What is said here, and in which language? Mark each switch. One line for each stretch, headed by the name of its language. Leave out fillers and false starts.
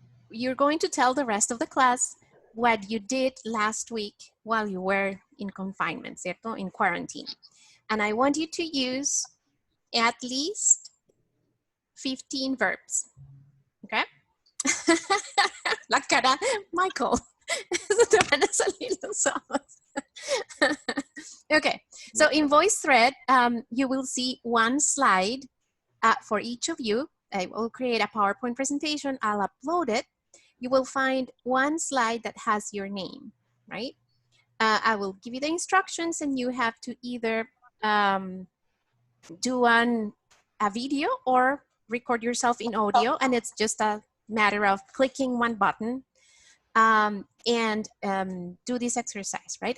English: you're going to tell the rest of the class what you did last week while you were in confinement, ¿cierto? In quarantine. And I want you to use at least 15 verbs, okay?
Spanish: La cara, Michael. Se te van a salir los ojos.
English: Okay, so in voice thread, you will see one slide for each of you. I will create a PowerPoint presentation. I'll upload it. You will find one slide that has your name, right? I will give you the instructions and you have to either do a video or record yourself in audio, and it's just a matter of clicking one button and do this exercise, right?